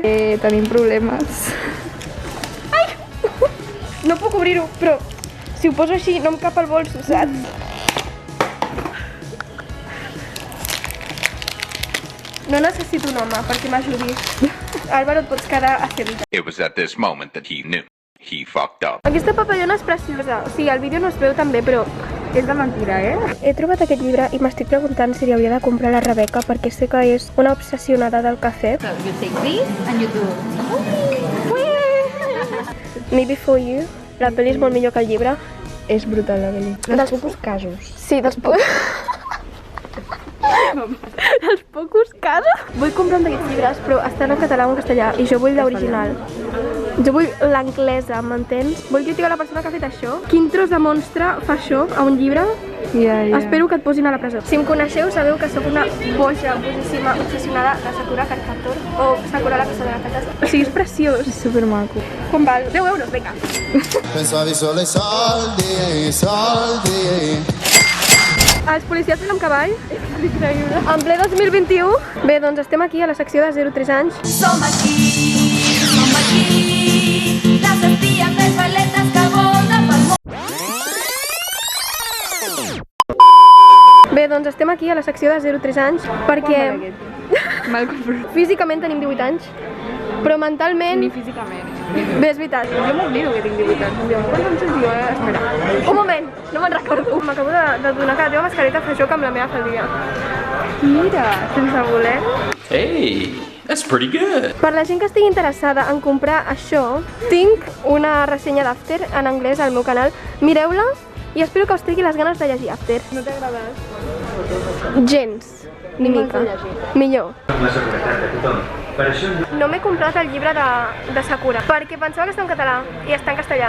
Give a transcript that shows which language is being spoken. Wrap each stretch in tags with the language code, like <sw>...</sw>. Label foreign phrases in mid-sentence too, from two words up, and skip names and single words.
<ca>Tenim problemes. Ai! No puc obrir-ho, però si ho poso així no em cap al bolso, saps? No necessito un home perquè m'ajudi. Álvaro, et pots quedar a Sevilla.</ca> <en>It was at this moment that he knew. He fucked up.</en> <ca>Aquesta papallona és preciosa. O sigui, al vídeo no es veu tan bé, però És de mentira, he trobat aquest llibre i m'estic preguntant si li hauria de comprar a la Rebeca perquè sé que és una obsessionada del cafè.</ca> <en>So you take this and you do. Me Before You.</en> <ca>La pel·li és molt millor que el llibre. És brutal, la pel·li. Dels</ca> <es>pocos casos.</es> <ca>Sí, dels</ca> <es>pocos casos.</es> <ca>Vull comprar un d'aquests llibres, però estan en català o en castellà, i jo vull l'original. Jo vull l'anglesa, m'entens? Vull criticar la persona que ha fet això. Quin tros de monstre fa això a un llibre? Ja. Espero que et posin a la presó. Si em coneixeu, sabeu que sóc una boja, bojíssima, obsessionada de Sakura Card Captor o Sakura la caçadora de cartes. O sigui, és preciós. És supermaco. Com val? 10 euros, vinga.</ca> <it>Pensavi solo ai soldi.</it> <ca>Els policies amb cavall. Increïble. En ple 2021. Bé, doncs estem aquí a la secció de 0-3 anys. Som aquí, les espies més valetes que volen pel món. Bé, doncs estem aquí a la secció de 0-3 anys perquè Mal confrontat. físicament tenim 18 anys, però mentalment... Ni físicament. Bé, és veritat. Jo m'oblido que tinc 18 anys. Em diuen, quants anys tens? Espera. Un moment, no me'n recordo. M'acabo de donar que la teva mascareta fa joc amb la meva faldilla. Mira, sense voler.</ca> <en>Hey, that's pretty good.</en> <ca>Per la gent que estigui interessada en comprar això, tinc una ressenya d'After en anglès al meu canal. Mireu-la i espero que us trigui les ganes de llegir After. No t'agrades? Gens, ni mica. Millor. No m'he comprat el llibre de Sakura perquè pensava que estava en català i està en castellà.</ca>